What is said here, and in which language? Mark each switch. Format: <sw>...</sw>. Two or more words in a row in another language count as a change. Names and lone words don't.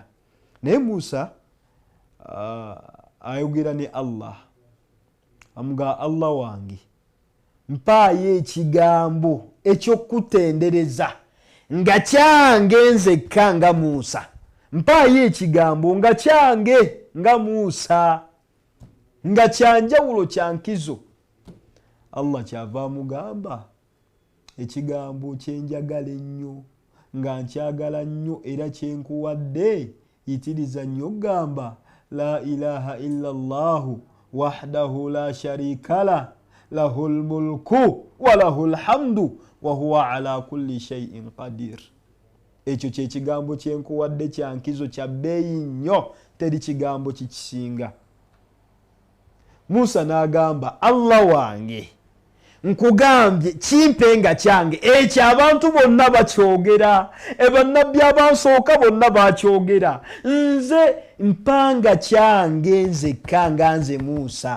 <lg>Naye Musa ayogera ne Allah, amuga Allah wange mpaayo ekigambo ekyokutendereza nga kyange nzekka nga Musa, mpaayo ekigambo nga kyange nga Musa, nga kyanjawulo kyankizo. Allah kyava amugamba ekigambo kyenjagala ennyo nga nkyagala nnyo era kyenkuwadde, yitiriza nnyo gamba</lg> <ar>لا إله إلا الله وحده لا شريك له له الملك وله الحمد وهو على كل شيء قدير.</ar> <lg>Ekyo kye kigambo kyenkuwadde kyankizo kya bbeeyi nnyo, teri kigambo kikisinga. Musa n'agamba Allah wange nkugambye kimpe nga kyange, ekyo abantu bonna bakyogera, bannabbi abansooka bonna bakyogera, nze mpanga kyange nzekka nga nze Musa.</lg>